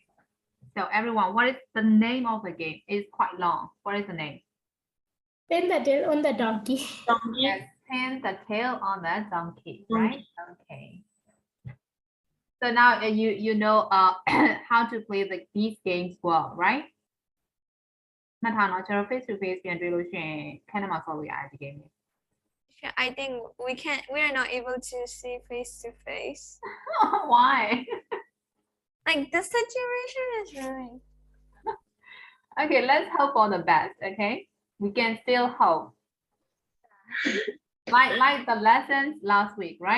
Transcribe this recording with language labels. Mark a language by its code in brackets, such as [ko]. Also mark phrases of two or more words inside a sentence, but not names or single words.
[en] So everyone, what is the name of the game? It's quite long. What is the name? Pin the tail on the donkey. Yes, pin the tail on the donkey, right? Okay. So now you know how to play these games well, right? [my] မှတ်ထားနော်ကျွန်တော် [en] face to face [my] ပြန်တွေ့လို့ရှိရင်ခန်းထဲမှာဆော်လို့ရတယ်ဒီ game လေး [en] I think we are not able to see face to face. Why? Like the situation is really. Okay, let's hope for the best, okay? We can still hope. Like the lessons last week, right?